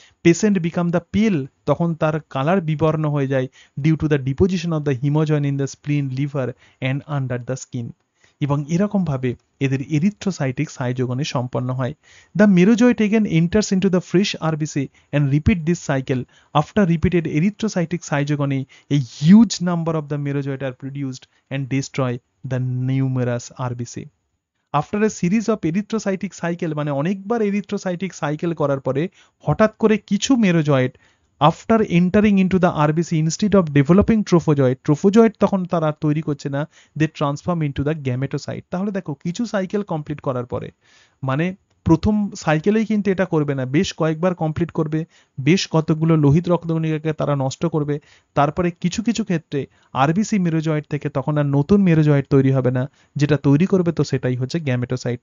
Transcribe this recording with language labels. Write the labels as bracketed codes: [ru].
[en] patient become the pale, [bn] তখন তার কালার বিবর্ণ হয়ে যায় [en] due to the deposition of the hemozoin in the spleen, liver and under the skin, [bn] এবং এরকমভাবে এদের এরিথ্রোসাইটিক সাইজোগনে সম্পন্ন হয়। [en] The merozoite again enters into the fresh RBC and repeat this cycle. After repeated erythrocytic schizogony a huge number of the merozoite are produced and destroy the numerous RBC. After a series of erythrocytic cycle, [bn] মানে অনেকবার erythrocytic cycle করার পরে [en] হঠাৎ করে কিছু merozoite after entering into the RBC instead of developing trophozoite [bn] তখন তারা আর তৈরি করছে না, [en] They transform into the gametocyte. [bn] তাহলে দেখো কিছু সাইকেল কমপ্লিট করার পরে, মানে প্রথম সাইকেলেই কিন্তু এটা করবে না, বেশ কয়েকবার কমপ্লিট করবে, বেশ কতগুলো লোহিত রক্তকণিকাকে তারা নষ্ট করবে, তারপরে কিছু কিছু ক্ষেত্রে আরবিসি মেরোজয়েট থেকে তখন আর নতুন মেরোজয়েট তৈরি হবে না, যেটা তৈরি করবে তো সেটাই হচ্ছে গ্যামেটোসাইট।